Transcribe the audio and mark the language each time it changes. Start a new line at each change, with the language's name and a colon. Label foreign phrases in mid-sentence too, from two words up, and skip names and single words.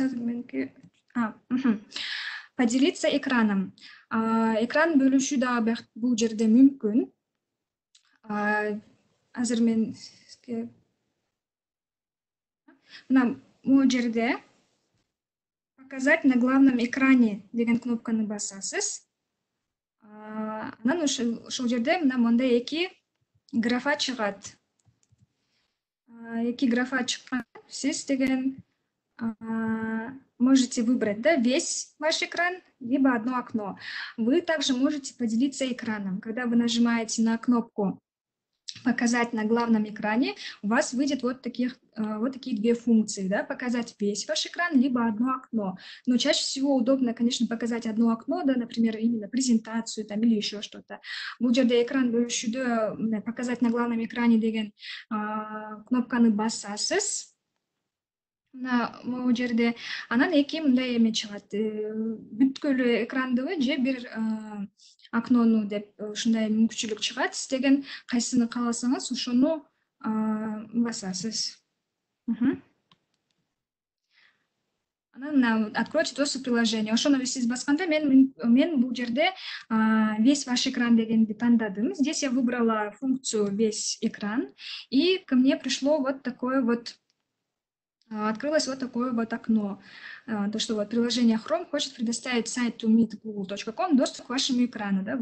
Kyrgyz: Азыр меники
Russian: поделиться экраном.
Kyrgyz: Экран бөлүшүү да бул жерде мүмкүн. Азыр мен Мына могу жерде
Russian: показать на главном экране
Kyrgyz: деген кнопканы басасыз. Анан ушул жерде мына мондай эки графа чыгат. Эки графа чыккан. Сиз деген
Russian: можете выбрать, да, весь ваш экран, либо одно окно. Вы также можете поделиться экраном. Когда вы нажимаете на кнопку «Показать на главном экране», у вас выйдет вот такие две функции, да, показать весь ваш экран, либо одно окно. Но чаще всего удобно, конечно, показать одно окно, да, например, именно презентацию там, или еще что-то.
Kyrgyz: Бул жерде экран бөлүшүүдө
Russian: показать на главном экране
Kyrgyz: деген кнопканы басасыз. Мына могу жерде анан эки мындай эме чыгат. Бүткүлүү экрандыбы же бир окнону деп ушундай мүмкүнчүлүк чыгат. Сиз деген кайсыны кааласаңыз ошону басасыз. Анан мына
Russian: откройте доступ приложения.
Kyrgyz: Ошону сиз басканда мен бул жерде
Russian: весь ваш экран
Kyrgyz: дегенди тандадым.
Russian: Здесь я выбрала функцию весь экран, и ко мне пришло вот такое вот открылось вот такое вот окно. То, что вот приложение Chrome хочет предоставить сайту meetgoogle.com доступ к вашему экрану. Да?